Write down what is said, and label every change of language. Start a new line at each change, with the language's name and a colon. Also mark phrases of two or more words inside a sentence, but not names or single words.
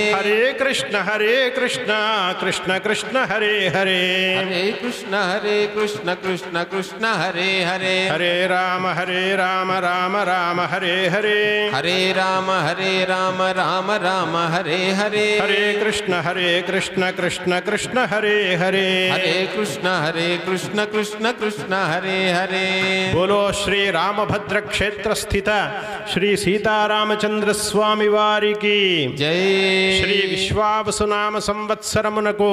Sanskrit: హరే కృష్ణ కృష్ణ కృష్ణ హరే హరే, హరే కృష్ణ కృష్ణ కృష్ణ హరే హరే, హరే రామ రామ హరే హరే, హరే రామ రామ హరే హరే హరే కృష్ణ కృష్ణ కృష్ణ హరే హరే హరే కృష్ణ కృష్ణ కృష్ణ హరే హరే.
Telugu: బోలో శ్రీ రామభద్ర క్షేత్ర స్థిత శ్రీ సీతారామచంద్ర స్వామి వారికి జై. శ్రీ విశ్వావసునామ సంవత్సరమునకు